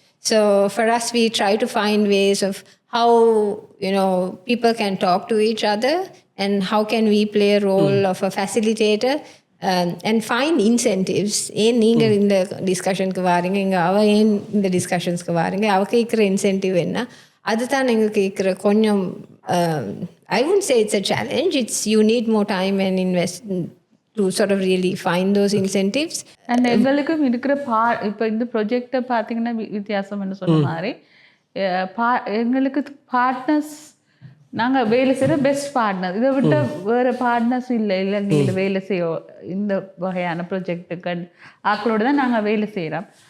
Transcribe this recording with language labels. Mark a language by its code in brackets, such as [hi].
[en] So for us, we try to find ways of how, people can talk to each other and how can we play a role of a facilitator. And find incentives. [ta] ஏன் நீங்கள் இந்த டிஸ்கஷனுக்கு வாரீங்க, இங்கே அவள் ஏன் இந்த டிஸ்கஷன்ஸ்க்கு வாரீங்க, அவள் கேட்குற இன்சென்டிவ் என்ன, அதுதான் நீங்கள் கேட்குற கொஞ்சம். [en] I wouldn't say it's a challenge. It's you need more time and invest to sort of really find those incentives. [ta] And எங்களுக்கும் இருக்கிற இப்போ இந்த ப்ரொஜெக்டை பார்த்தீங்கன்னா வித்தியாசம்னு சொன்ன மாதிரி எங்களுக்கு பார்ட்னர்ஸ், நாங்கள் வேலை செய்கிற பெஸ்ட் பார்ட்னர், இதை விட்ட வேறு பார்ட்னர்ஸ் இல்லை இலங்கையில் வேலை செய்ய இந்த வகையான ப்ரொஜெக்டுக்கு ஆக்களோடு தான் நாங்கள் வேலை செய்கிறோம்.